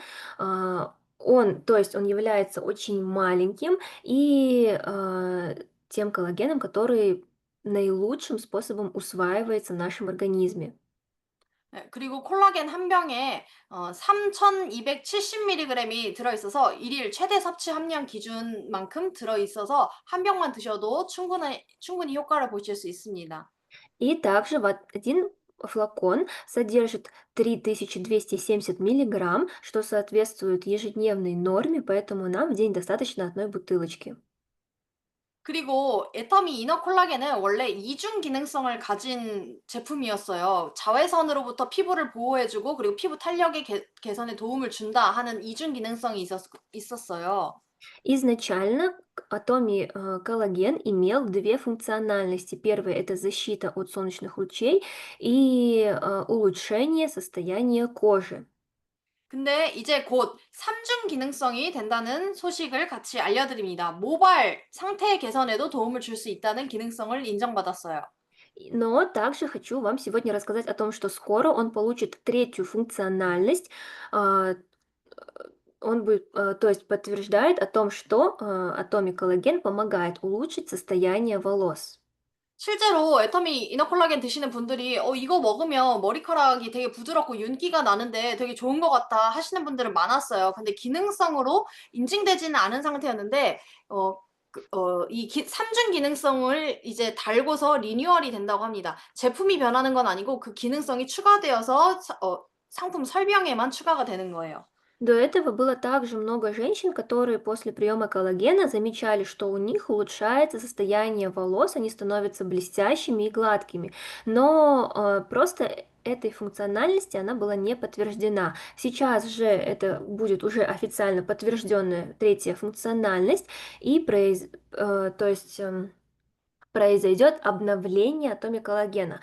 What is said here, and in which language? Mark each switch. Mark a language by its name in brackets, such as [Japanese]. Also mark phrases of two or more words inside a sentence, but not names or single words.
[Russian] То есть он является очень маленьким и тем коллагеном, который наилучшим способом усваивается в нашем организме. [Korean] 네, 그리고 콜라겐 한 병에 3,270mg이 들어있어서 일일 최대 섭취 함량 기준만큼 들어있어서 한 병만 드셔도 충분히 효과를 보실 수 있습니다. [Russian] И также вот один флакон содержит 3270 миллиграмм, что соответствует ежедневной норме, поэтому нам в день достаточно одной бутылочки. [Korean] 그리고 애터미 이너 콜라겐은 원래 이중 기능성을 가진 제품이었어요. 자외선으로부터 피부를 보호해주고 그리고 피부 탄력의 개선에 도움을 준다 하는 이중 기능성이 있었어요. [Russian] Изначально Atomi коллаген имел две функциональности. Первая — это защита от солнечных лучей и улучшение состояния кожи. [Korean] 근데 이제 곧 삼중 기능성이 된다는 소식을 같이 알려드립니다. 모발 상태 개선에도 도움을 줄 수 있다는 기능성을 인정받았어요. [Russian] Но также хочу вам сегодня рассказать о том, что скоро он получит третью функциональность. а, то есть подтверждает о том, что Atomic коллаген помогает улучшить состояние волос. [Korean] 실제로 애터미 이너 콜라겐 드시는 분들이 이거 먹으면 머리카락이 되게 부드럽고 윤기가 나는데 되게 좋은 것 같다 하시는 분들은 많았어요. 근데 기능성으로 인증되지는 않은 상태였는데 삼중 기능성을 이제 달고서 리뉴얼이 된다고 합니다. 제품이 변하는 건 아니고 그 기능성이 추가되어서 상품 설명에만 추가가 되는 거예요. [Russian] До этого было также много женщин, которые после приема коллагена замечали, что у них улучшается состояние волос, они становятся блестящими и гладкими. Но просто этой функциональности она была не подтверждена. Сейчас же это будет уже официально подтвержденная третья функциональность, и произойдет обновление атоме коллагена.